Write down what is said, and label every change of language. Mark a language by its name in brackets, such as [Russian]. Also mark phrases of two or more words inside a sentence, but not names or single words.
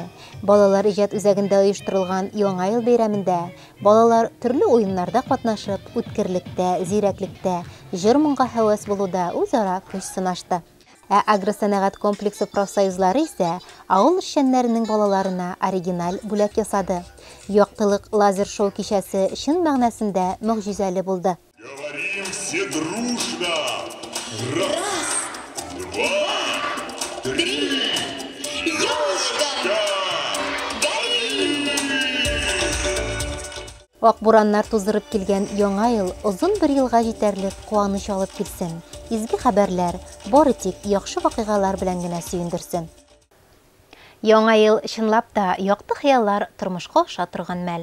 [Tatar] Балалар иҗат үзәгендә оештырылган Яңа ел бәйрәмендә балалар төрле уеннарда катнашып, үткерлектә, зирәклектә, җыр-моңга һәвәс булуда үзара көч сынашты. Агросәнәгать комплексы профсоюзлары исә авыл эшчәннәренең балаларына оригиналь бүләк ясады. Яктылык лазер-шоу кичәсе чын мәгънәсендә мөгъҗизәле булды. [Russian] Говорим все дружно! Раз, два, три, елочка! Гори! [Tatar] Ак бураннар туздырып килгән яңа ел озын бер елга җитәрлек куаныч алып килсен. Изге хәбәрләр, бары тик яхшы вакыйгалар белән генә сөендерсен. Яңа ел чынлап та якты хыяллар тормышка аша торган мәл.